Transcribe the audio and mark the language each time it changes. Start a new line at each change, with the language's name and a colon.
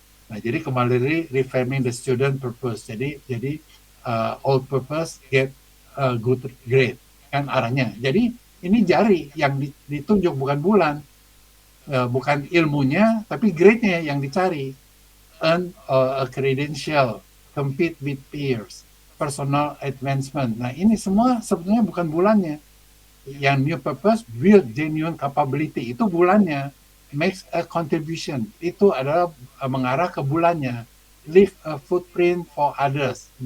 Indonesian: Nah, jadi kembali
English: reframing the student purpose.
Indonesian: Jadi
English: all purpose get a good grade,
Indonesian: kan arahnya. Jadi ini jari yang ditunjuk, bukan bulan, bukan ilmunya, tapi grade-nya yang dicari.
English: Earn a credential, compete with peers, personal advancement.
Indonesian: Nah, ini semua sebenarnya bukan bulannya. Yang
English: new purpose, build genuine capability,
Indonesian: itu bulannya.
English: Makes a contribution,
Indonesian: itu adalah mengarah ke bulannya.
English: Leave a footprint for others.